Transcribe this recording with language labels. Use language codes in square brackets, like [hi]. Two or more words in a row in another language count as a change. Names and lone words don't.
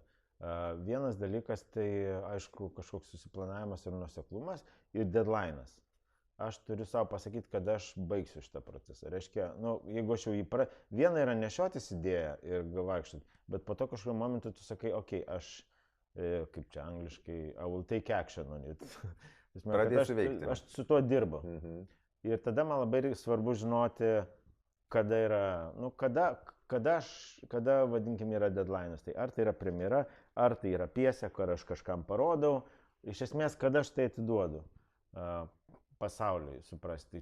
[lt] Vienas dalykas tai, aišku, kažkoks susiplanavimas ir nuoseklumas ir deadline'as. Aš turiu savo pasakyti, kad aš baigsiu šitą procesą. Reiškia, nu, jeigu aš jau viena yra nešiotis idėją ir vaikščioti, bet po to kažkokiu momentu tu sakai, aš, kaip čia angliškai, [en] I will take action on it. [lt] Pradėsiu veikti. Aš su tuo dirbu. Ir tada man labai svarbu žinoti, kada yra, nu, kada vadinkim, yra deadline'as. Tai ar tai yra premjera, ar tai yra pjesė, kur aš kažkam parodau. Iš esmės, kada aš tai atiduodu pasauliui suprasti.